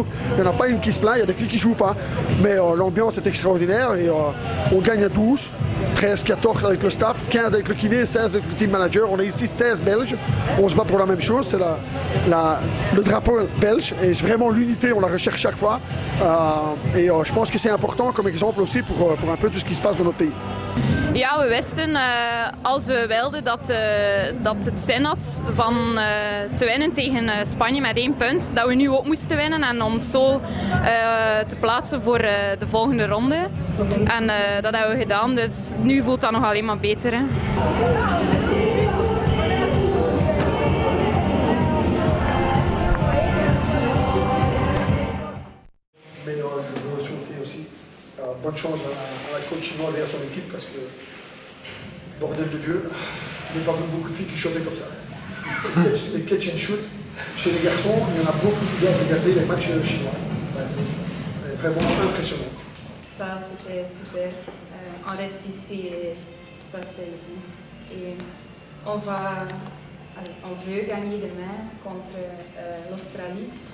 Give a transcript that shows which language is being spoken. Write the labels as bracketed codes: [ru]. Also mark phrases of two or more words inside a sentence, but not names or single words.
[fr] Il n'y en a pas une qui se plaint, il y a des filles qui ne jouent pas. Mais l'ambiance est extraordinaire et on gagne à 12, 13, 14 avec le staff, 15 avec le kiné, 16 avec le [en] team manager. [fr] On est ici 16 Belges. On se bat pour la même chose, c'est le drapeau belge. Et vraiment l'unité, on la recherche chaque fois. Je pense que c'est important comme exemple aussi pour un peu tout ce qui se passe dans notre pays. [nl] Ja, we wisten als we wilden dat het zin had van te winnen tegen Spanje met 1 punt, dat we nu ook moesten winnen en ons zo te plaatsen voor de volgende ronde. En dat hebben we gedaan, dus nu voelt dat nog alleen maar beter. Hè. [fr] Bonne chance à la coach chinoise et à son équipe parce que, bordel de Dieu, je n'ai pas vu beaucoup de filles qui shootaient comme ça. Les [en] catch and shoot, [fr] chez les garçons, il y en a beaucoup qui doivent regarder les matchs chinois. C'est vraiment impressionnant. Ça, c'était super. On reste ici et ça, c'est bien. Et on veut gagner demain contre l'Australie.